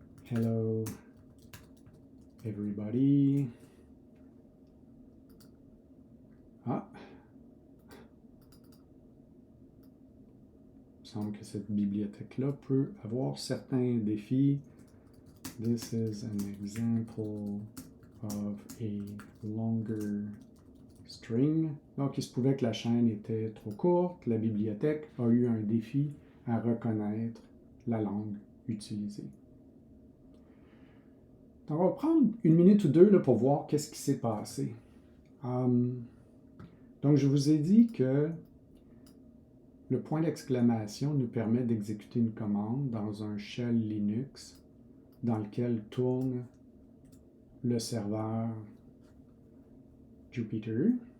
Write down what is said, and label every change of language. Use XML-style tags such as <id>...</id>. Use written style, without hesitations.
<en>Hello everybody. Ah.</en> <fr>Il me semble que cette bibliothèque-là peut avoir certains défis.</fr> <en>This is an example of a longer string.</en> <fr>Donc, il se pouvait que la chaîne était trop courte. La bibliothèque a eu un défi à reconnaître la langue utilisée. Donc, on va prendre une minute ou deux là, pour voir qu'est-ce qui s'est passé. Donc, je vous ai dit que le point d'exclamation nous permet d'exécuter une commande dans un shell Linux dans lequel tourne le serveur Jupyter.</fr>